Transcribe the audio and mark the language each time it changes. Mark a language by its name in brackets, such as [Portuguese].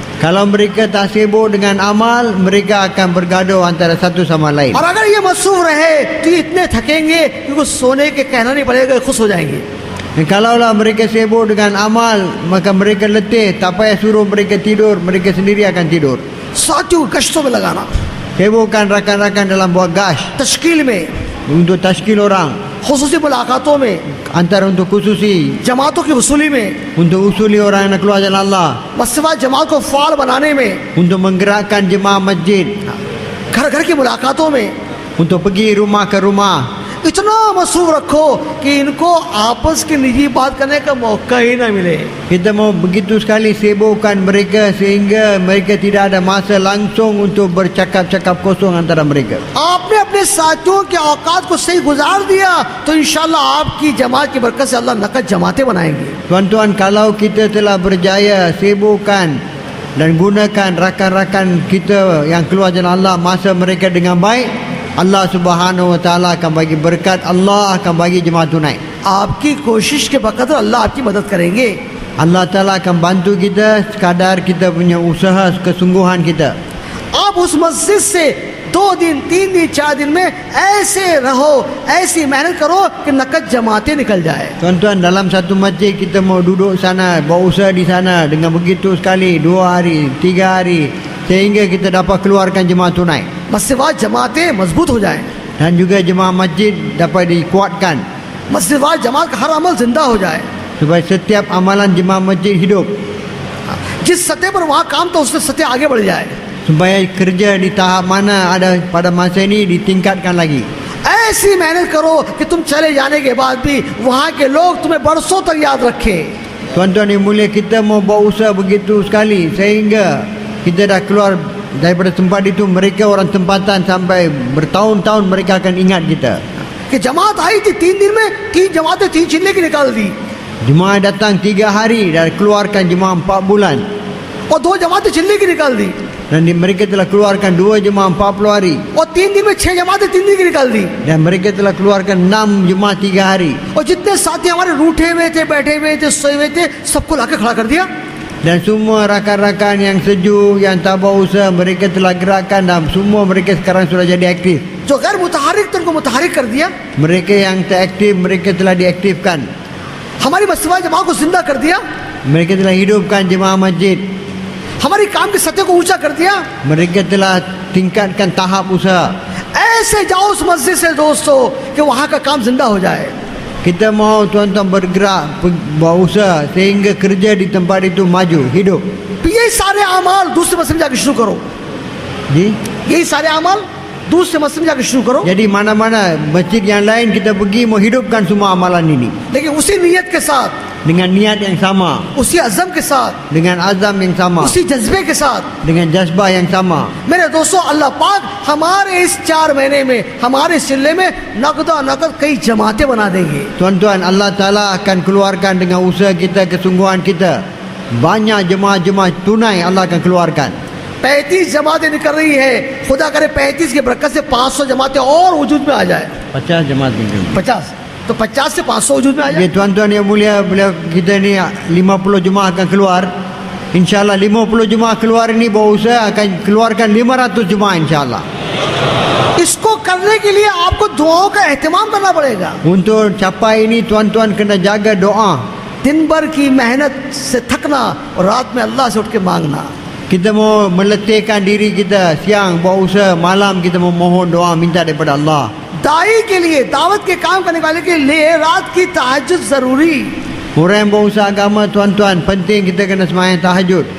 [Malay] Kalau mereka tak sibuk dengan amal, mereka akan bergaduh antara satu sama lain. [Hindi] और अगर ये मसरूफ रहे तो ये इतने थकेंगे कि कुछ सोने के कहना नहीं पड़ेगा, खुश हो जाएंगे. [Malay] Dan kalaulah mereka sibuk dengan amal, maka mereka letih, tak payah suruh mereka tidur, mereka sendiri akan tidur. [Hindi] साथियों को गश्तों में लगाना, [Malay] Sibukkan rakan-rakan dalam buat gas [Hindi] तश्कील में, [Malay] untuk tashkil orang, [Hindi] खुसूसी मुलाकातों में, [Malay] antara untuk khususi, [Hindi] जमातों की वसूली में, [Malay] untuk usuli orang yang nak keluar jalan Allah, [Hindi] मस्जिद जमात को फाल बनाने में, [Malay] untuk menggerakkan jemaah masjid, [Hindi] घर घर की मुलाकातों में [Malay] untuk pergi rumah ke rumah. [Hindi] इतना मसरूफ रखो कि इनको आपस की निजी बात करने का मौका ही ना मिले. [Malay] Kita mau begitu sekali sibukkan mereka sehingga mereka tidak ada masa langsung untuk bercakap-cakap kosong antara mereka. [Hindi] आपने अपने साथियों के औकात को सही गुजार दिया तो इंशाल्लाह आपकी जमात की बरकत से अल्लाह नकद जमातें बनाएंगे. [Malay] Tuan-tuan, kalau kita telah berjaya sibukkan dan gunakan rakan-rakan kita yang keluar jalan Allah masa mereka dengan baik, Allah Subhanahu wa taala akan bagi berkat, Allah akan bagi jemaah tunai. [Hindi] आपकी कोशिश के बकदर अल्लाह आपकी मदद करेंगे. [Malay] Allah taala akan bantu kita sekadar kita punya usaha, kesungguhan kita. [Hindi] आप उस मस्जिद से 2 दिन 3 दिन 4 दिन में ऐसे रहो, ऐसी मेहनत करो कि नकद जमातें निकल जाए. [Malay] Tuan-tuan, dalam satu masjid kita mau duduk sana, buat usaha di sana dengan begitu sekali 2 hari, 3 hari sehingga kita dapat keluarkan jemaah tunai. [Hindi] मस्जिद जमातें मजबूत हो जाएं. [Malay] Dan juga jemaah masjid dapat dikuatkan [Hindi] मस्जिद जमात का हर अमल जिंदा हो जाए. [Malay] supaya setiap amalan jemaah masjid hidup, [Hindi] जिस सतह पर वहाँ काम तो उससे सतह आगे बढ़ जाए. [Malay] supaya kerja di tahap mana ada pada masa ini ditingkatkan lagi. [Hindi] ऐसी मेहनत करो कि तुम चले जाने के बाद भी वहाँ के लोग तुम्हें बरसों तक याद रखें. [Malay] Tuan-tuan yang mulia, kita mau buat usaha begitu sekali sehingga kita dah keluar daripada tempat itu, mereka orang tempatan sampai bertahun-tahun mereka akan ingat kita. [Hindi] कि जमात आई थी 3 दिन में 3 जमातें 3 चिल्ले की निकाल दी [Malay] Jemaah datang 3 hari dan keluarkan jemaah 4 bulan. [Hindi] और 2 जमातें चिल्ले की निकाल दी [Malay] Dan mereka telah keluarkan 2 jemaah 40 hari. [Hindi] और 3 दिन में 6 जमातें 3 दिन की निकाल दी [Malay] Dan mereka telah keluarkan 6 jemaah 3 hari. [Hindi] और जितने साथी हमारे रूठे हुए थे, बैठे हुए थे, सोए हुए थे, सबको लाके खड़ा कर दिया। [Malay] Dan semua rakan-rakan yang sejuk, yang tak buat usaha, mereka telah gerakkan dan semua mereka sekarang sudah jadi aktif. [Hindi] जो गैर मुतहरिक थे उनको मुतहरिक कर दिया। [Malay] Mereka yang tak aktif, mereka telah diaktifkan. [Hindi] हमारी मस्जिद जमात को जिंदा कर दिया। [Malay] Mereka telah hidupkan jemaah masjid. [Hindi] हमारी काम की सतह को ऊंचा कर दिया। [Malay] Mereka telah tingkatkan tahap usaha. [Hindi] ऐसे जाओ उस मस्जिद से दोस्तों कि वहां का काम जिंदा हो जाए। [Malay] Kita mau tuan-tuan bergerak, buat usaha sehingga kerja di tempat itu maju, hidup. [Hindi] ये सारे अमाल दूसरे मस्जिद में जाकर शुरू करो। Ji? यही सारे अमाल दूसरे मस्जिद में जाकर शुरू करो। [Malay] Jadi mana-mana masjid yang lain kita pergi mau hidupkan semua amalan ini [Hindi] लेकिन उसी नीयत के साथ, [Malay] dengan niat yang sama, [Hindi] उसी अज़म के साथ, [Malay] dengan azam yang sama, [Hindi] उसी जज्बे के साथ। [Malay] dengan jazbah yang sama. [Hindi] मेरे दोस्तों, अल्लाह पाक हमारे इस 4 महीने में, हमारे इस जिले में नकदा नकद कई जमातें बना देंगे। [Malay] Tuan-tuan, Allah Ta'ala akan keluarkan dengan usaha kita, kesungguhan kita. Banyak jemaah-jemaah tunai Allah akan keluarkan. [Hindi] 35 जमातें निकल रही है। खुदा करे 35 की बरकत से 500 जमातें और वजूद में आ जाए। [Malay] 50 jemaah tinggal. [Hindi] 50 तो 50 से 500 वजूद में आ जाए। [Malay] Jadi tuan-tuan yang mulia, bila kita ni 50 jemaah akan keluar. InsyaAllah 50 jemaah keluar ini bawa usaha akan keluarkan 500 jemaah insyaAllah. [Hindi] इसको करने के लिए आपको दुआओं का एहतमाम करना पड़ेगा। [Malay] Untuk capai ini tuan-tuan kena jaga doa. [Hindi] दिन भर की मेहनत से थकना और रात में अल्लाह से उठ के मांगना। [Malay] Kita mau meletihkan diri kita, siang buat usaha, malam kita memohon doa minta daripada Allah. [Hindi] दाई के लिए, दावत के काम करने वाले के लिए रात की तहज्जुद जरूरी। [Malay] Orang yang buat usaha agama tuan-tuan, penting kita kena sembahyang tahajud.